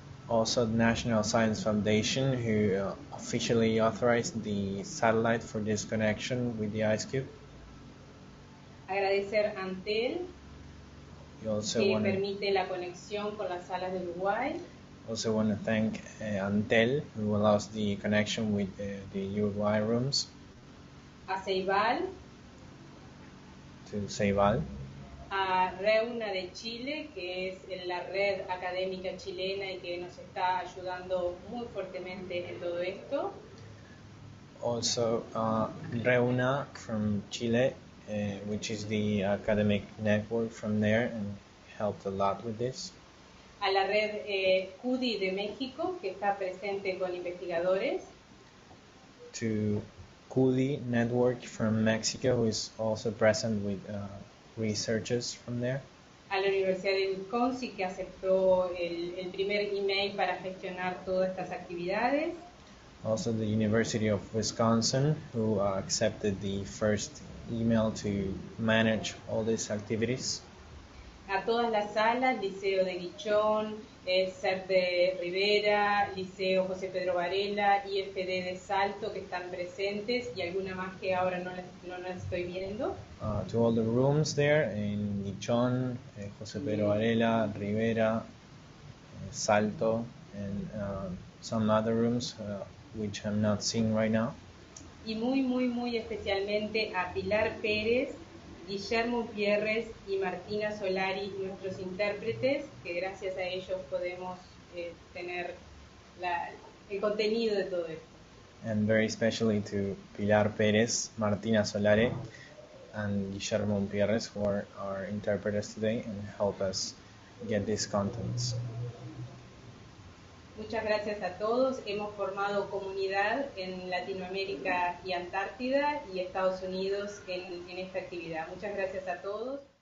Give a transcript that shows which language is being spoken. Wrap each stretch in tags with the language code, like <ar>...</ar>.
<en>Also, the National Science Foundation, who officially authorized the satellite for this connection with the IceCube.</en> <es>Agradecer a Antel,</es> <en>We also</en> <es>que</es> <en>want to</en> <es>permite la conexión con las salas de Uruguay.</es> <en>thank Antel, who allows the connection with the Uruguay rooms.</en> <es>A Ceibal,</es> <en>to Ceibal.</en> <es>A Reuna de Chile, que es la red académica chilena y que nos está ayudando muy fuertemente en todo esto.</es> <en>Also, Reuna from Chile, which is the academic network from there and helped a lot with this.</en> <es>A la red CUDI de México, que está presente con investigadores.</es> <en>To CUDI network from Mexico, who is also present with researchers from there.</en> <es>A la Universidad de Wisconsin, que aceptó el primer email para gestionar todas estas actividades.</es> <en>Also the University of Wisconsin, who accepted the first email to manage all these activities.</en> <es>A todas las salas, Liceo de Guichón, CERT de Rivera, Liceo José Pedro Varela, IFD de Salto, que están presentes, y alguna más que ahora no las estoy viendo.</es> <en>To all the rooms there in Guichón, José Pedro Varela, Rivera, Salto, and some other rooms which I'm not seeing right now.</en> <es>Y muy especialmente a Pilar Pérez, Guillermo Pierres y Martina Solari, nuestros intérpretes, que gracias a ellos podemos tener el contenido de todo esto.</es> <en>And very especially to Pilar Pérez, Martina Solari, and Guillermo Pierres, who are our interpreters today and help us get these contents.</en> <es>Muchas gracias a todos. Hemos formado comunidad en Latinoamérica y Antártida y Estados Unidos en esta actividad. Muchas gracias a todos.</es>